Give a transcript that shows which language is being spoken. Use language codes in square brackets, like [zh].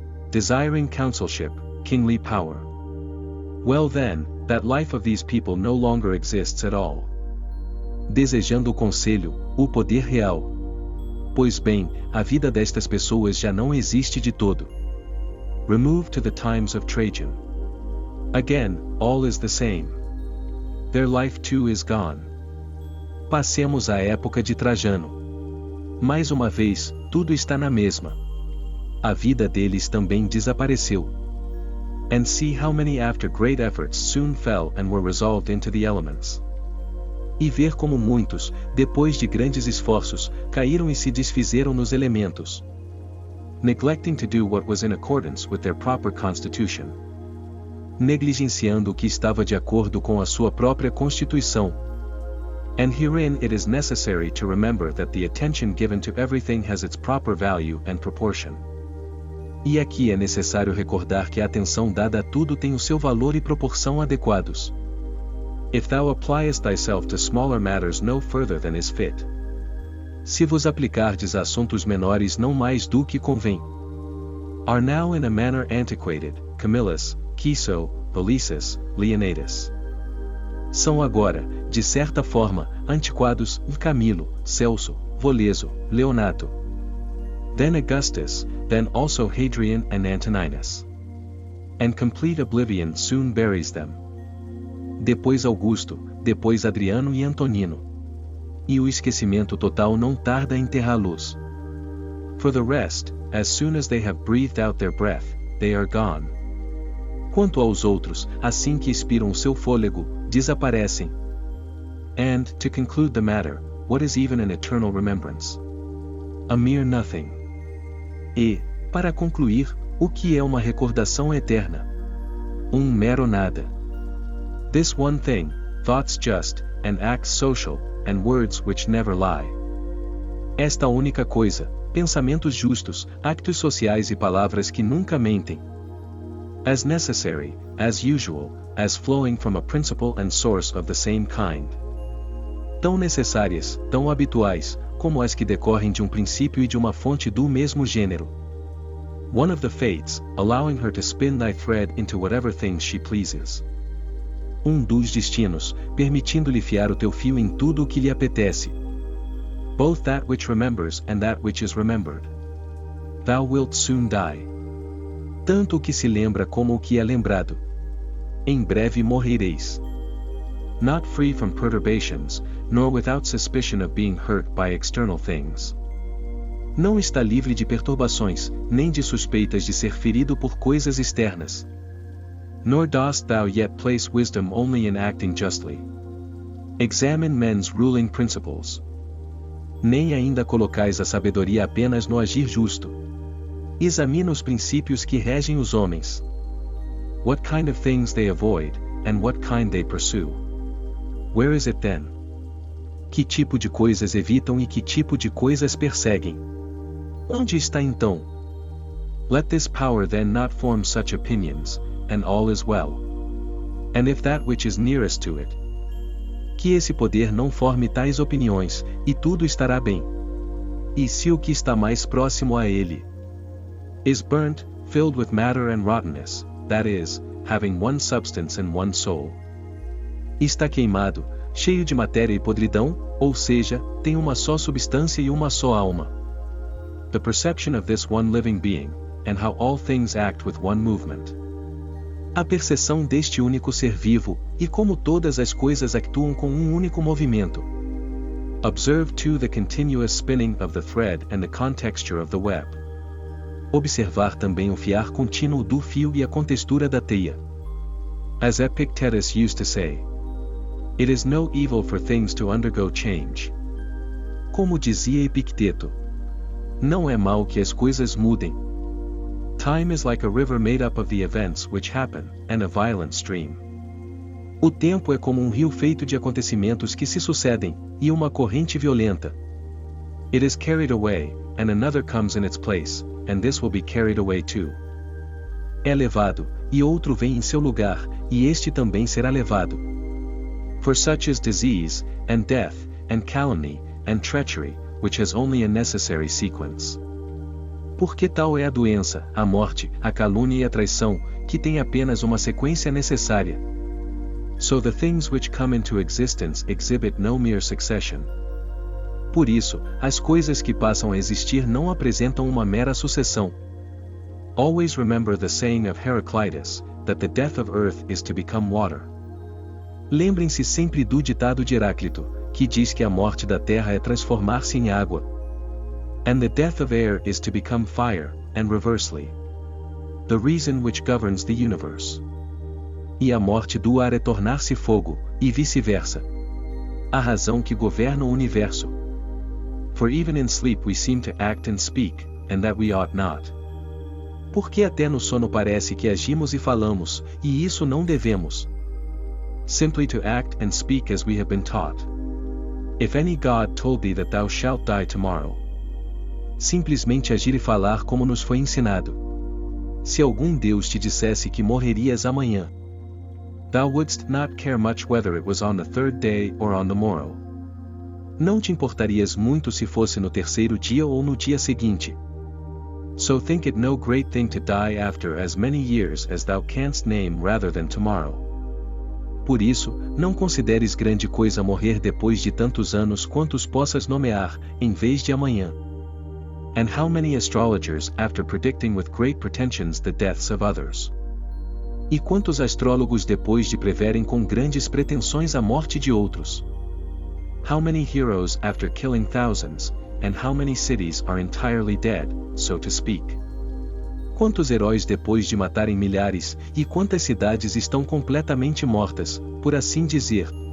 [en] Desiring counselship, kingly power. Well then, that life of these people no longer exists at all. [pt] Desejando o conselho, o poder real. Pois bem, a vida destas pessoas já não existe de todo. [en] Remove to the times of Trajan. Again, all is the same. Their life too is gone. [pt] Passemos à época de Trajano. Mais uma vez, tudo está na mesma. A vida deles também desapareceu. [en] And see how many after great efforts soon fell and were resolved into the elements. [pt] E ver como muitos, depois de grandes esforços, caíram e se desfizeram nos elementos. [en] Neglecting to do what was in accordance with their proper constitution. [pt] Negligenciando o que estava de acordo com a sua própria constituição. [en] And herein it is necessary to remember that the attention given to everything has its proper value and proportion. [pt] E aqui é necessário recordar que a atenção dada a tudo tem o seu valor e proporção adequados. [en] If thou appliest thyself to smaller matters no further than is fit. [pt] Se vos aplicardes a assuntos menores não mais do que convém. [en] Are now in a manner antiquated, Camillus, Piso, Polices, Leonidas. [pt] São agora, de certa forma, antiquados, Camilo, Celso, Voleso, Leonato. [en] Then Augustus, then also Hadrian and Antoninus. And complete oblivion soon buries them. [pt] Depois Augusto, depois Adriano e Antonino. E o esquecimento total não tarda a enterrá-los. [en] For the rest, as soon as they have breathed out their breath, they are gone. [pt] Quanto aos outros, assim que expiram o seu fôlego, desaparecem. [en] And, to conclude the matter, what is even an eternal remembrance? A mere nothing. [pt] E, para concluir, o que é uma recordação eterna? Mero nada. [en] This one thing, thoughts just, and acts social, and words which never lie. [pt] Esta única coisa, pensamentos justos, actos sociais e palavras que nunca mentem. [en] As necessary, as usual, as flowing from a principle and source of the same kind. [pt] Tão necessárias, tão habituais, como as que decorrem de um princípio e de uma fonte do mesmo gênero. [en] One of the fates, allowing her to spin thy thread into whatever things she pleases. [pt] Dos destinos, permitindo-lhe fiar o teu fio em tudo o que lhe apetece. [en] Both that which remembers and that which is remembered. Thou wilt soon die. [pt] Tanto o que se lembra como o que é lembrado. Em breve morrereis. [en] Not free from perturbations, nor without suspicion of being hurt by external things. [pt] Não está livre de perturbações, nem de suspeitas de ser ferido por coisas externas. [en] Nor dost thou yet place wisdom only in acting justly. Examine men's ruling principles. [pt] Nem ainda colocais a sabedoria apenas no agir justo. Examina os princípios que regem os homens. [en] What kind of things they avoid, and what kind they pursue. Where is it then? [pt] Que tipo de coisas evitam e que tipo de coisas perseguem? Onde está então? [en] Let this power then not form such opinions, and all is well. And if that which is nearest to it. [pt] Que esse poder não forme tais opiniões, e tudo estará bem. E se o que está mais próximo a ele [en] is burnt, filled with matter and rottenness, that is, having one substance and one soul. [pt] Está queimado, cheio de matéria e podridão, ou seja, tem uma só substância e uma só alma. [en] The perception of this one living being, and how all things act with one movement. [pt] A percepção deste único ser vivo, e como todas as coisas actuam com único movimento. [en] Observe too the continuous spinning of the thread and the contexture of the web. [pt] Observar também o fiar contínuo do fio e a contextura da teia. [en] As Epictetus used to say, it is no evil for things to undergo change. [pt] Como dizia Epicteto, não é mal que as coisas mudem. [en] Time is like a river made up of the events which happen, and a violent stream. [pt] O tempo é como um rio feito de acontecimentos que se sucedem, e uma corrente violenta. [en] It is carried away, and another comes in its place, and this will be carried away too. [pt] É levado, e outro vem em seu lugar, e este também será levado. [en] For such is disease, and death, and calumny, and treachery, which has only a necessary sequence. [pt] Porque tal é a doença, a morte, a calúnia e a traição, que tem apenas uma sequência necessária. [en] So the things which come into existence exhibit no mere succession. [pt] Por isso, as coisas que passam a existir não apresentam uma mera sucessão. [en] Always remember the saying of Heraclitus, that the death of earth is to become water. [pt] Lembrem-se sempre do ditado de Heráclito, que diz que a morte da terra é transformar-se em água. [en] And the death of air is to become fire, and reversely. The reason which governs the universe. [pt] E a morte do ar é tornar-se fogo, e vice-versa. A razão que governa o universo. [en] For even in sleep we seem to act and speak, and that we ought not. [pt] Porque até no sono parece que agimos e falamos, e isso não devemos. [en] Simply to act and speak as we have been taught. If any God told thee that thou shalt die tomorrow. [pt] Simplesmente agir e falar como nos foi ensinado. Se algum Deus te dissesse que morrerias amanhã, [en] thou wouldst not care much whether it was on the third day or on the morrow. [pt] Não te importarias muito se fosse no terceiro dia ou no dia seguinte. [en] So think it no great thing to die after as many years as thou canst name rather than tomorrow. [pt] Por isso, não consideres grande coisa morrer depois de tantos anos quantos possas nomear, em vez de amanhã. [en] And how many astrologers after predicting with great pretensions the deaths of others. [pt] E quantos astrólogos depois de preverem com grandes pretensões a morte de outros. [en] How many heroes after killing thousands, and how many cities are entirely dead, so to speak. [pt] Quantos heróis depois de matarem milhares, e quantas cidades estão completamente mortas, por assim dizer.